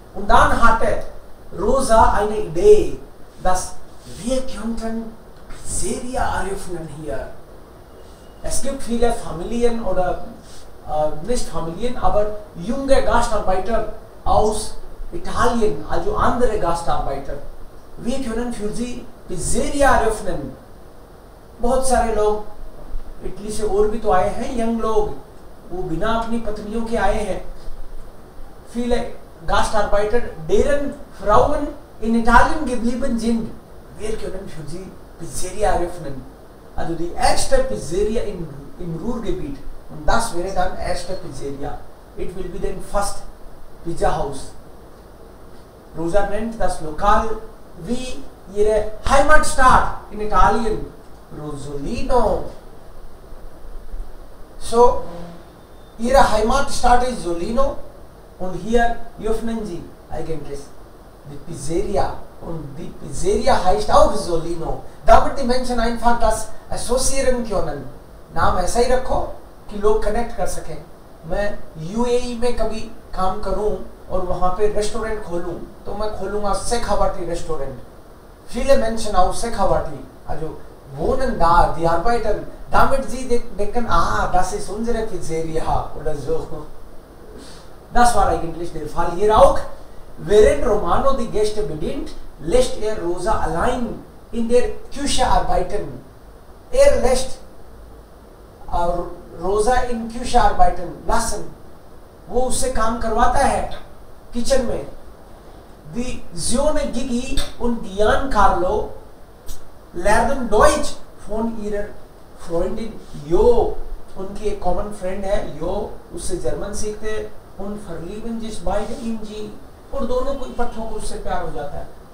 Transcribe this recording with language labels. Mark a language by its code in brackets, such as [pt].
[de] Und dann hatte Rosa eine Idee, dass wir könnten Pizzeria eröffnen hier. Es gibt viele Familien oder nicht Familien, aber junge Gastarbeiter aus Italien, also andere Gastarbeiter. Wir können für sie Pizzeria eröffnen. [hi] बहुत सारे लोग Italy से और भी तो आए हैं young लोग, वो बिना अपनी पत्नियों के आए हैं. [de] Viele Gastarbeiter, deren Frauen in Italien geblieben sind. Wir können für sie Pizzeria eröffnen. Also die erste Pizzeria im Ruhrgebiet. Und das wäre dann erste Pizzeria. [en] It will be then first Pizza House. [de] Rosa nennt das Lokal wie ihre Heimatstadt in Italien. Rosolino. So, ihre Heimatstadt ist Solino und hier öffnen sie eigentlich die Pizzeria und die Pizzeria heißt auch Solino. Damit die Menschen einfach das assoziieren können. [hi] नाम ऐसा ही रखो कि लोग connect कर सकें। मैं UAE में कभी काम करूं और वहां पे रेस्टोरेंट खोलूं तो मैं खोलूंगा Sechawati restaurant. [de] Viele Menschen aus Sechawati, also wohnen da, die arbeiten, damit sie denken, das ist unsere Pizzeria oder so. Das war eigentlich der Fall hier auch. Während Romano die Gäste bedient, lässt er Rosa allein in der Küche arbeiten. Er lässt [hi] रोजा इन क्यूशा [de] arbeiten lassen, [hi] वो उससे काम करवाता है kitchen में। [de] Die Söhne Gigi und Giancarlo lernen Deutsch von ihrer Freundin Jo। [hi] उनकी एक common friend है यो, उससे जर्मन सीखते [de] und verlieben sich beide in sie, [hi] और दोनों को पट्टों को उससे प्यार हो जाता है।